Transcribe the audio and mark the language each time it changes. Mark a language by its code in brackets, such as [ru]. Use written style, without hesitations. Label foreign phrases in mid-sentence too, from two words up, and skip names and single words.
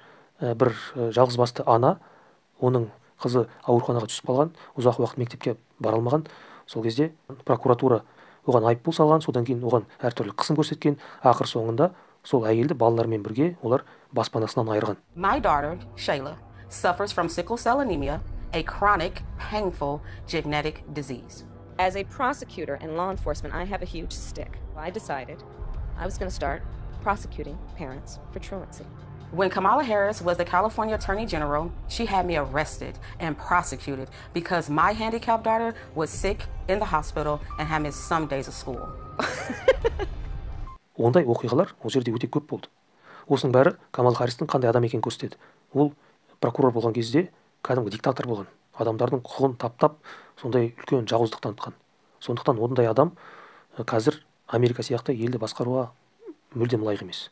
[kk] Бір жалғызбасты ана, оның қызы ауруханаға түсіп қалған, ұзақ уақыт мектепке бара алмаған. Сол кезде прокуратура оған айыппұл салған, содан кейін оған әртүрлі қысым көрсеткен. Ақыр соңында сол әйелді балаларымен бірге олар баспанасынан айырған. [en] My daughter, Shayla, suffers from sickle cell anemia, a chronic, painful genetic disease. As a prosecutor and law enforcement, I have a huge stick. I decided I was going to start prosecuting parents for truancy. When Kamala Harris was the California Attorney General, she had me arrested and prosecuted because my handicapped daughter was sick in the hospital and had missed some days of school. [kk] Ондай оқиғалар ол жерде өте көп болды. Осының бәрі Камала Харристің қандай адам екенін көрсетеді. Ол прокурор болған кезде кәдімгі диктатор болған. Адамдардың құқығын таптап, сондай үлкен жауыздық танытқан. Сондықтан ондай адам қазір Америка сияқты елді басқаруға мүлдем лайық емес.